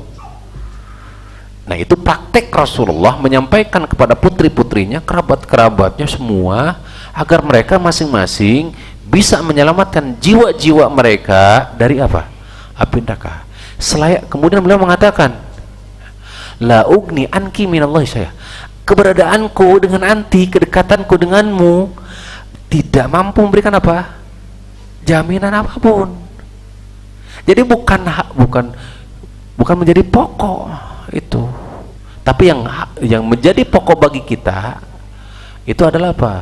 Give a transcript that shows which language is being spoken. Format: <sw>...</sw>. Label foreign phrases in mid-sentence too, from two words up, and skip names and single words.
<id>Nah, itu praktek Rasulullah menyampaikan kepada putri-putrinya, kerabat-kerabatnya semua, agar mereka masing-masing bisa menyelamatkan jiwa-jiwa mereka dari apa? Api neraka. Kemudian beliau mengatakan,</id> <ar>لا أغني عنك من الله</ar> <id>saya, keberadaanku dengan anti, kedekatanku denganmu tidak mampu memberikan apa? Jaminan apapun. Jadi bukan menjadi pokok itu, tapi yang menjadi pokok bagi kita itu adalah apa?</id>